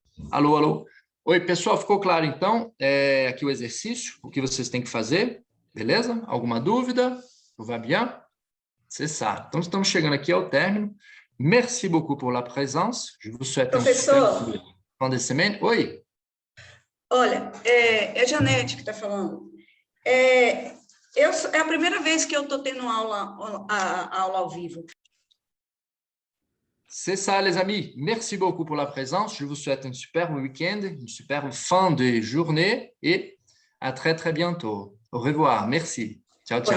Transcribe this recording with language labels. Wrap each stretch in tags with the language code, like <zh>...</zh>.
<pt>Alô, alô. Oi, pessoal, ficou claro então? Aqui o exercício, o que vocês têm que fazer, beleza? Alguma dúvida?</pt> <fr>Tout va bien? C'est ça.</fr> <pt>Então, estamos chegando aqui ao término.</pt> <fr>Merci beaucoup pour la présence. Je vous souhaite</fr> <pt>Professor,</pt> <fr>fin de semaine. Oi.</fr> <pt>olha, é a Janete que está falando. É a primeira vez que eu estou tendo aula ao vivo.</pt> <fr>C'est ça, les amis. Merci beaucoup pour la présence. Je vous souhaite un superbe week-end, une superbe fin de journée et à très, très bientôt. Au revoir. Merci. Ciao, ciao.</fr>